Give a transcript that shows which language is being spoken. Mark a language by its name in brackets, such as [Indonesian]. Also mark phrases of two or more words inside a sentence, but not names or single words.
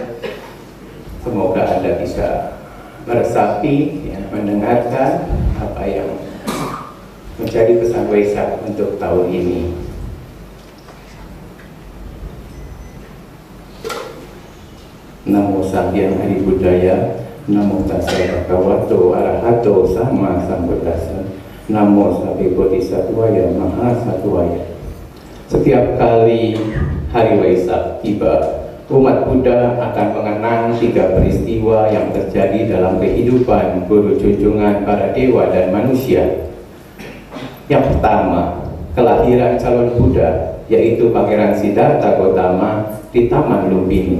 [Indonesian] Semoga Anda bisa meresapi, ya, mendengarkan apa yang menjadi pesan Waisak untuk tahun ini. [Pali] Namo Samgyang Hari Budaya, Namo Tassa Bhagavato Arahato Sama Sambuddhassa, Namo Sabe Bodhisattvaya Maha Sattvaya. [Indonesian] Setiap kali hari Waisak tiba, umat Buddha akan mengenang 3 peristiwa yang terjadi dalam kehidupan guru junjungan para dewa dan manusia. Yang pertama, kelahiran calon Buddha, yaitu Pangeran Siddhartha Gautama di Taman Lumbini.